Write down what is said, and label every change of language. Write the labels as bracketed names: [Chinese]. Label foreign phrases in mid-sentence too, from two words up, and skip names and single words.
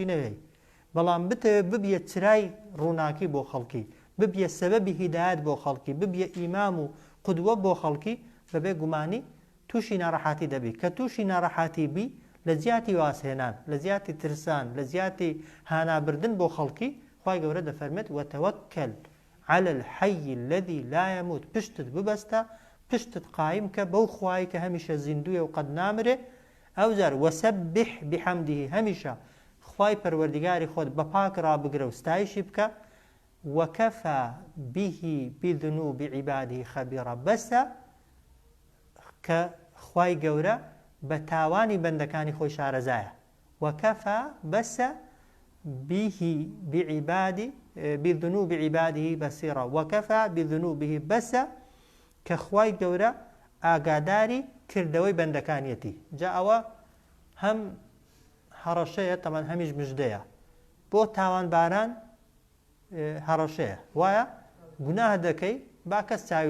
[Central Kurdish] نەوێ بەڵام بتەوێت ببیە چرای ڕووناکی بۆ خەڵکی ببیە سەبەبی هیدایەت بۆ خەڵکی ببیە ئیمام و قودوە بۆ خەڵکی بەبێ گومانی تووشی ناڕەحەتی دەبی کە تووشی ناڕەحەتی بی لە جیاتی واسهێنان لە جیاتی ترسان لە جیاتی هانابردن بۆ خەڵکی خوای گەورە دەفەرمێت [Arabic] وتەوەکل على الحي الذي لا يموت [Central Kurdish] پشتت ببەستە پشتت قایم کە بەو خوای کە هەمیشە زیندوویە و قەت نامرێ ئەو جار [Arabic] وسبح بحەمده [Central Kurdish] هەمیشە خوای پەروەردگاری خۆت بە پاک ڕابگرە و ستایشی بکە [Arabic] وكفى به بذنوب عباده خبيرا [Central Kurdish] بەسە کە خوای گەورە بە تاوانی بەندەکانی خۆی شارەزایە وكفى بەسە [Arabic] به بذنوب عباده بصيرا وكفى بذنوبه [Central Kurdish] بەسە کە خوای گەورە ئاگاداری کردەوەی بەندەکانیەتی جا ئەوە هەم هەڕەشەیە تەمان هەمیش مژدەیە بۆ تاوانباران هەڕەشەیە وایە گوناه دەکەی با کەس چاوی